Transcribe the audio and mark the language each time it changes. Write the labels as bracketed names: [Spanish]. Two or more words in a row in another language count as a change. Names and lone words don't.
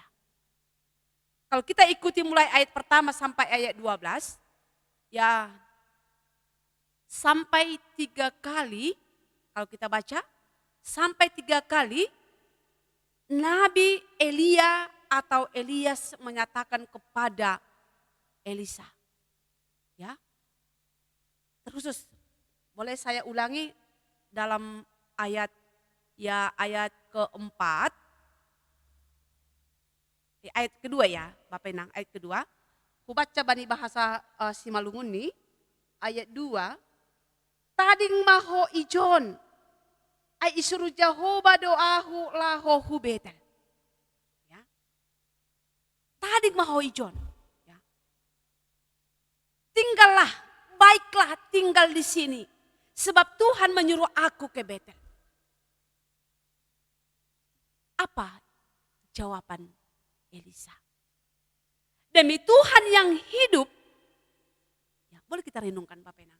[Indonesian] Kalau kita ikuti mulai ayat pertama sampai ayat 12, ya sampai 3 kali, kalau kita baca, sampai 3 kali Nabi Elia atau Elias menyatakan kepada Elisa. Ya. Terkhusus, boleh saya ulangi dalam ayat keempat, ayat kedua ya, Bapak Inang, ayat kedua. Aku baca bani bahasa Simalungun nih, ayat 2. [Batak Simalungun] Tading maho ijon, ay isuru Jehovah doahu lahohu betel. Ya. Tading maho ijon. [Indonesian] Ya. Tinggallah, baiklah tinggal di sini. Sebab Tuhan menyuruh aku ke Betel. Apa jawaban Elisa? Demi Tuhan yang hidup, ya, boleh kita renungkan Bapak Enang.